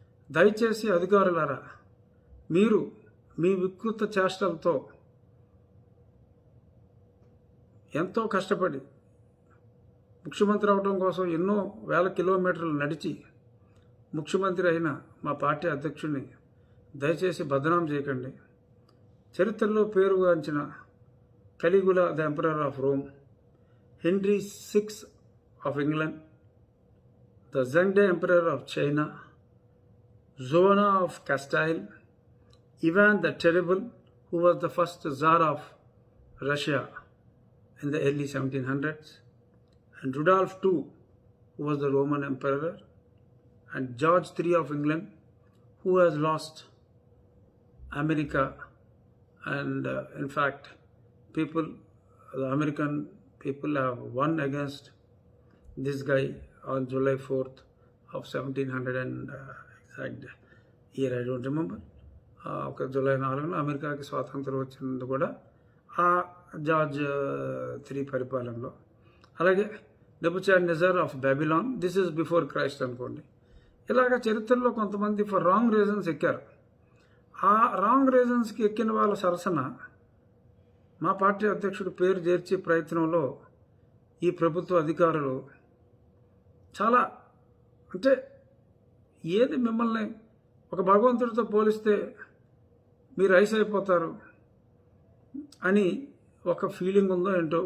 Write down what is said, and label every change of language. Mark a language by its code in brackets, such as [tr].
[te] దయచేసి అధికారులారా, మీరు మీ వికృత చేష్టలతో ఎంతో కష్టపడి ముఖ్యమంత్రి అవడం కోసం ఎన్నో వేల కిలోమీటర్లు నడిచి ముఖ్యమంత్రి అయిన మా పార్టీ అధ్యక్షుడిని దయచేసి బదనాం చేయకండి. చరిత్రలో పేరుగాంచిన [en] Caligula the emperor of Rome, Henry VI of England, the Zhengde Emperor of China, Joanna of Castile, Ivan the Terrible, who was the first Tsar of Russia in the early 1700s, and Rudolph II, who was the Roman Emperor, and George III of England, who has lost America, and in fact, the American people have won against this guy on July 4th of 1700 and exact year I don't remember. [te] July 4న అమెరికాకి స్వాతంత్రం వచ్చింది కూడా ఆ George III పరిపాలనలో. [en] అలాగే Nebuchadnezzar of Babylon, this is before Christ అనుకోండి. [te] ఇలాగ చరిత్రలో కొంతమంది [en] for wrong reasons [te] ఎక్కారు. ఆ రాంగ్ రీజన్స్కి ఎక్కిన వాళ్ళ సరసన మా పార్టీ అధ్యక్షుడు పేరు చేర్చే ప్రయత్నంలో ఈ ప్రభుత్వ అధికారులు చాలా, అంటే ఏది మిమ్మల్ని ఒక భగవంతుడితో పోలిస్తే మీరు ఐస్ అయిపోతారు అని ఒక ఫీలింగ్ ఉందో ఏంటో.